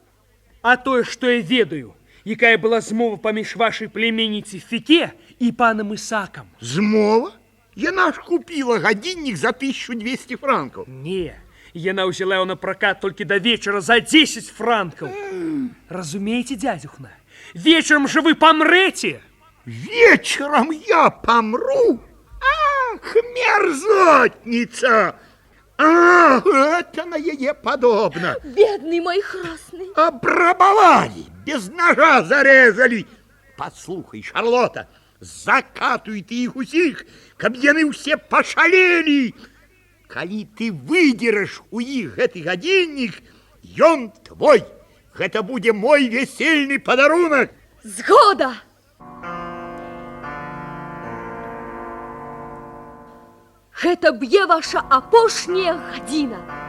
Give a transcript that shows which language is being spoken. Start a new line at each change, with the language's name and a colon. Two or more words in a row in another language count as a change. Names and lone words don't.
Belarusian: А тое, што я ведаю, якая была змова паміж вашай племянніцай Фіке і панам Ісакам. Змова? Яна ж купіла гадзіннік за 1200 франкаў. Не, яна ўзяла яго на пракат толькі да вечара за 10 франкаў. Разумееце, дядзюхна? Вечарам жа вы памрэце.
Russian: Вечером я помру? Ах, мерзотница! Ах, это на яе подобно. Бедный мой хросный. Обрабовали, без ножа зарезали.
Belarusian: Послухай, Шарлота, закатуй ты их усіх, каб яны ўсе пашалелі. Калі ты выдзераш у іх гэты гадзіннік, ён твой. Гэта будзе мой весельны падарунак. Згода! Гэта б'е ваша апошняя гадзіна.